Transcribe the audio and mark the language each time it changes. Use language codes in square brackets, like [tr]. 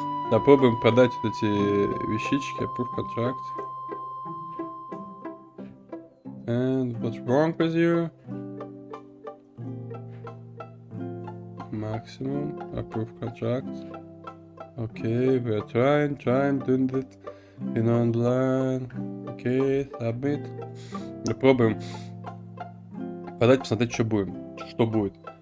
[ru] Попробуем продать вот эти вещички. [en] Approve contract. And what's wrong with you? Maximum. Approve contract. Okay, we are trying, doing it in online. Okay, submit. [ru] Попробуем продать, посмотреть, что будет.